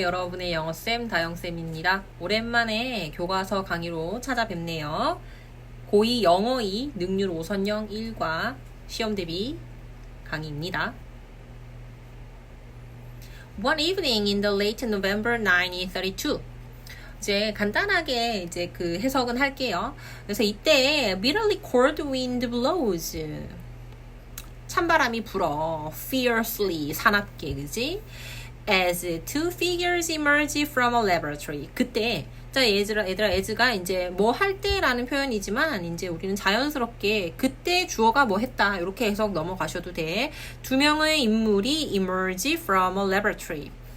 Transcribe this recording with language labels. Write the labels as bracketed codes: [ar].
[ko] 여러분의 영어쌤 다영쌤입니다. 오랜만에 교과서 강의로 찾아뵙네요. 고2 영어 2 능률 5선형 1과 시험 대비 강의입니다. [en] One evening in the late November 1932. [ko] 이제 간단하게 이제 그 해석은 할게요. 그래서 이때 [en] bitterly cold wind blows. [ko] 찬바람이 불어. Fiercely 사납게, 그지? [en] As two figures emerge from a laboratory. [ko] 그때, 자, 얘들아, as가 이제 뭐 할 때라는 표현이지만, 이제 우리는 자연스럽게 그때 주어가 뭐 했다. 이렇게 해석 넘어가셔도 돼. 두 명의 인물이 [en] emerge from a laboratory.